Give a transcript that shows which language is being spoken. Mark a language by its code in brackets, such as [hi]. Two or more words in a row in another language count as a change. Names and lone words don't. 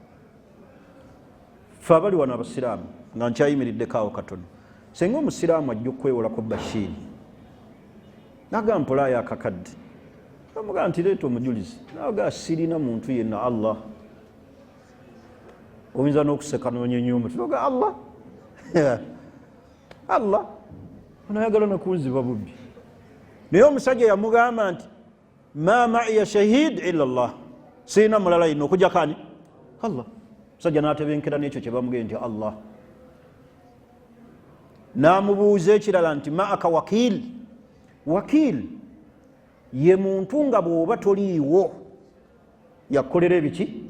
[lg] Fe abali wano abasiraamu nga nkyayimiriddeko awo katono, senga omusiraamu ajja okwewolako Bashiri nagamba mpolayo akakadde, namugamba nti leeta omujulizi, naga sirina muntu yenna Allah. Oyinza n'okuseka n'onyenya omutwe noga Allah Allah onayagala nakunziba bubbi. Naye omusajja yamugamba nti [ar] ما معي شهيد إلا الله, [lg] sirina mulala yenna okujjako ani? Allah. Omusajja n'atebenkera n'ekyo kye bamugenda nti Allah. N'amubuuza ekirala nti [ar] معك وكيل. [lg] Wakil ye muntu nga bw'oba toliiwo yakukolera ebiki?